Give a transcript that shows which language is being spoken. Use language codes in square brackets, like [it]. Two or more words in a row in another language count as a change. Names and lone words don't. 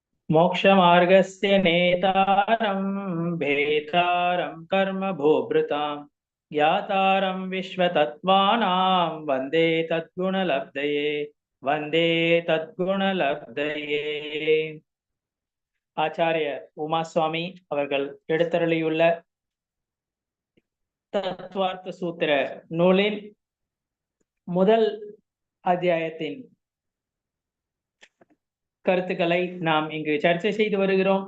[sa] मोक्षमार्गस्य नेतारं भेतारं कर्म भोभृतां ज्ञातारं विश्वतत्त्वानां वन्दे तद्गुणलब्धये वन्दे तद्गुणलब्धये. [ta] ஆச்சாரிய உமாசுவாமி அவர்கள் எடுத்தருளியுள்ள தத்துவார்த்த சூத்திர நூலின் முதல் அத்தியாயத்தின் கருத்துக்களை நாம் இங்கு சர்ச்சை செய்து வருகிறோம்.